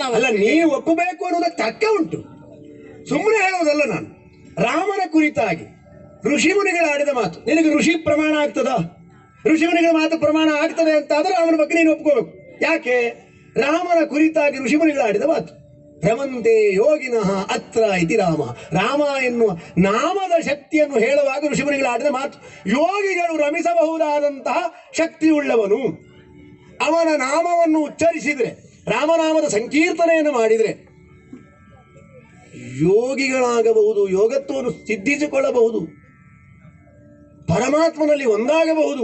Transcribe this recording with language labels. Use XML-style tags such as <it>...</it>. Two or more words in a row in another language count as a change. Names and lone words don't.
<kn>ಅಲ್ಲ, ನೀವು ಒಪ್ಪಬೇಕು ಅನ್ನೋದಕ್ಕೆ ತರ್ಕ ಉಂಟು, ಸುಮ್ಮನೆ ಹೇಳೋದಲ್ಲ. ನಾನು ರಾಮನ ಕುರಿತಾಗಿ ಋಷಿಮುನಿಗಳಾಡಿದ ಮಾತು ನಿನಗೆ</kn> <sa>ಋಷಿ ಪ್ರಮಾಣ</sa> <kn>ಆಗ್ತದ? ಋಷಿಮುನಿಗಳ ಮಾತು ಪ್ರಮಾಣ ಆಗ್ತದೆ ಅಂತ ಆದ್ರೆ ಅವನ ಬಗ್ಗೆ ನೀನು ಒಪ್ಕೋಬೇಕು. ಯಾಕೆ? ರಾಮನ ಕುರಿತಾಗಿ ಋಷಿಮುನಿಗಳಾಡಿದ ಮಾತು.</kn> <sa>ಭ್ರಮಂತೆ ಯೋಗಿನಃ ಅತ್ರ ಇತಿ ರಾಮ.</sa> <kn>ರಾಮ ಎನ್ನುವ ನಾಮದ ಶಕ್ತಿಯನ್ನು ಹೇಳುವಾಗ ಋಷಿಮುನಿಗಳಾಡಿದ ಮಾತು. ಯೋಗಿಗಳು ರಮಿಸಬಹುದಾದಂತಹ ಶಕ್ತಿಯುಳ್ಳವನು. ಅವನ ನಾಮವನ್ನು ಉಚ್ಚರಿಸಿದರೆ, ರಾಮನಾಮದ ಸಂಕೀರ್ತನೆಯನ್ನು ಮಾಡಿದರೆ ಯೋಗಿಗಳಾಗಬಹುದು, ಯೋಗತ್ವವನ್ನು ಸಿದ್ಧಿಸಿಕೊಳ್ಳಬಹುದು, ಪರಮಾತ್ಮನಲ್ಲಿ ಒಂದಾಗಬಹುದು.</kn>